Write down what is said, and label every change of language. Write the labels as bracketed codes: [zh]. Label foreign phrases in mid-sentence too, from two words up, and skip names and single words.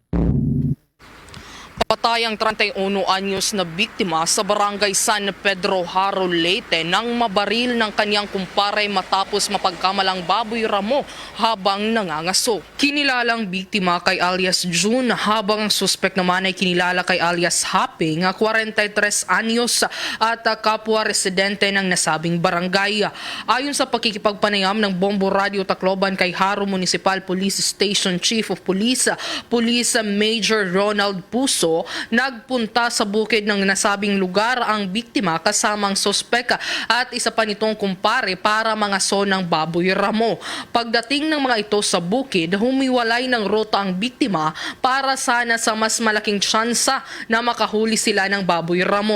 [tl] Patay ang 31 anyos na biktima sa barangay San Pedro, Haro, Leyte nang mabaril ng kanyang kumpare matapos mapagkamalang baboy ramo habang nangangaso. Kinilalang biktima kay alias June habang ang suspek naman ay kinilala kay alias Happy nga 43 anyos at kapwa residente ng nasabing barangay. Ayon sa pakikipagpanayam ng Bombo Radio Tacloban kay Haro Municipal Police Station Chief of Police, Police Major Ronald Puso, nagpunta sa bukid ng nasabing lugar ang biktima kasamang sospek at isa pa nitong kumpare para mangaso ng baboy ramo. Pagdating ng mga ito sa bukid, humiwalay ng ruta ang biktima para sana sa mas malaking tsansa na makahuli sila ng baboy ramo.